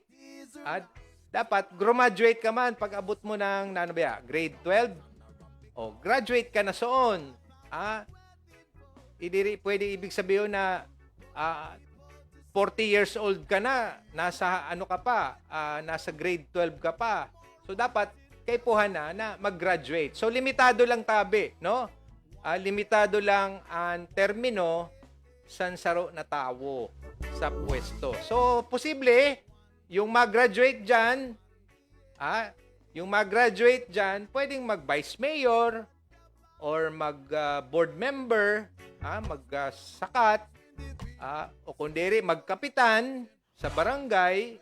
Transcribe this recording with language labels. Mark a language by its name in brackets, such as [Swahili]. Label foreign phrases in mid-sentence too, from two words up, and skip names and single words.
[Southern Sorsoganon] At dapat graduate ka man pag abot mo ng grade 12. [Filipino] O graduate ka na soon. Hindi pwede ibig sabihin na 40 years old ka na, nasa nasa grade 12 ka pa. [Southern Sorsoganon] So dapat kaipuhan na mag-graduate. So limitado lang tabi, no? Limitado lang ang termino sa saro na tawo sa pwesto. [Filipino] So posible yung mag-graduate diyan, pwedeng mag-vice mayor or mag-board member, mag-sakat, o kundiri magkapitan sa barangay.